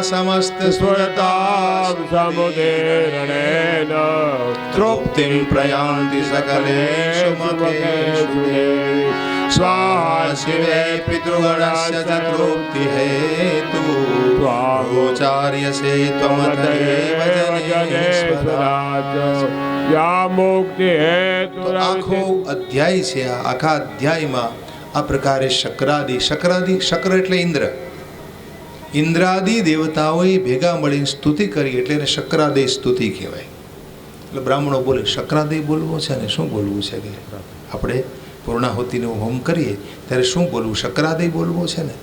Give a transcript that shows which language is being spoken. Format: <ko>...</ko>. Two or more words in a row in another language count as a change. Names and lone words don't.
<sa>समस्त सुरतां समुदीर्णेन तृप्तिं प्रयान्ति सकलेषु मखेषु स्वाहा शिवे पितृगणस्य च तृप्तिहेतु त्वागोचार्यसे त्वमतएव जनेश्वराज या मुक्ति हेतु.</sa> <gu>આખો અધ્યાય છે. આખા અધ્યાયમાં આ પ્રકારે શક્રાદિ, શક્ર એટલે ઇન્દ્ર, ઇન્દ્રાદિ દેવતાઓએ ભેગા મળીને સ્તુતિ કરી એટલે એને શક્રાદય સ્તુતિ કહેવાય. એટલે બ્રાહ્મણો બોલે શક્રાદય બોલવું છે ને શું બોલવું છે કે આપણે પૂર્ણાહુતિનો હોમ કરીએ ત્યારે શું બોલવું, શક્રાદય બોલવું છે ને.</gu>